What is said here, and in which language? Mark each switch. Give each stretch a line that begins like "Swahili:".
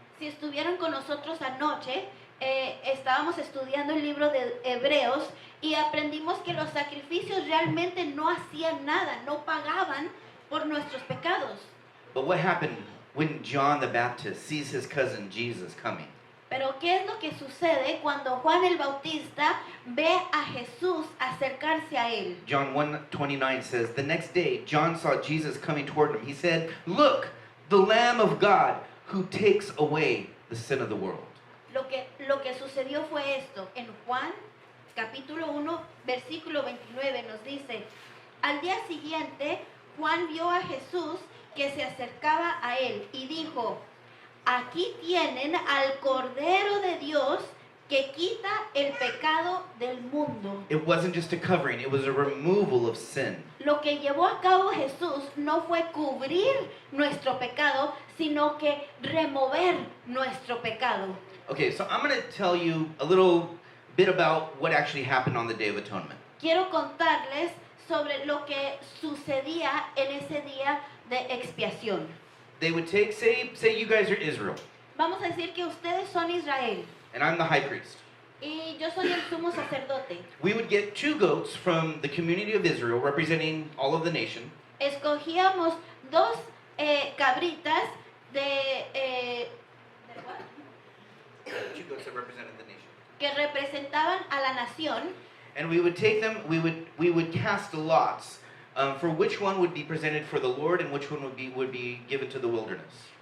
Spanish: Si estuvieron con nosotros anoche, estábamos estudiando el libro de Hebreos y aprendimos que los sacrificios realmente no hacían nada, no pagaban por nuestros pecados.
English: But what happened when John the Baptist sees his cousin Jesus coming?
Spanish: Pero ¿qué es lo que sucede cuando Juan el Bautista ve a Jesús acercarse a él?
English: John 1:29 says, the next day John saw Jesus coming toward him. He said, "Look, the Lamb of God who takes away the sin of the world."
Spanish: Lo que sucedió fue esto. En Juan capítulo 1, versículo 29 nos dice, al día siguiente Juan vio a Jesús que se acercaba a él y dijo, aquí tienen al Cordero de Dios que quita el pecado del mundo.
English: It wasn't just a covering, it was a removal of sin.
Spanish: Lo que llevó a cabo Jesús no fue cubrir nuestro pecado, sino que remover nuestro pecado.
English: Okay, so I'm going to tell you a little bit about what actually happened on the Day of Atonement.
Spanish: Quiero contarles sobre lo que sucedía en ese día de expiación.
English: They would take, say you guys are Israel,
Spanish: Vamos a decir que ustedes son Israel
English: and I'm the high priest.
Spanish: y yo soy el sumo sacerdote.
English: We would get 2 goats from the community of Israel, representing all of the nation.
Spanish: Escogíamos 2 cabritas de
English: 2 goats that represented the nation.
Spanish: que representaban a la nación.
English: And we would take them, we would cast lots for which one would be presented for the Lord and which one would be given to the wilderness.